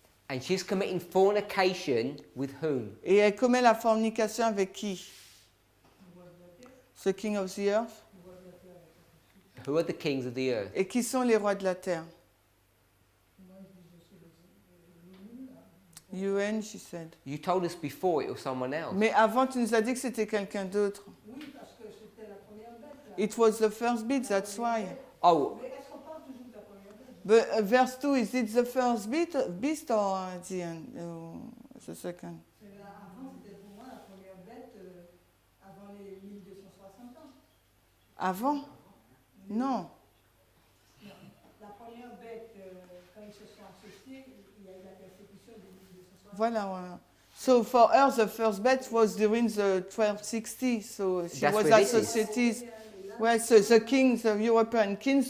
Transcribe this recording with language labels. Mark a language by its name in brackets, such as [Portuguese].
[English] And she's committing fornication with whom? [French] Et elle commet la fornication avec qui? [English] The king of the earth? Who are the kings of the earth? [French] Et qui sont les rois de la terre? [English] UN, she said. You told us before it was someone else. [French] Mais avant, tu nous as dit que c'était quelqu'un d'autre. Oui, parce que c'était la première bête. Là. [English] It was the first beast, that's why. Oh, [French] Mais est-ce qu'on parle toujours de la première bête? [English] But verse 2, is it the first beast or the second? [French] Avant, c'était pour moi la première bête avant les 1260 ans. Avant? Non. La première bête, quand ils se sont associés, il y a eu la persécution de 1260 ans. Voilà. [English] So for her, the first bet was during the 1260. So she That's was where this is. associated. Well, so the kings, the European kings.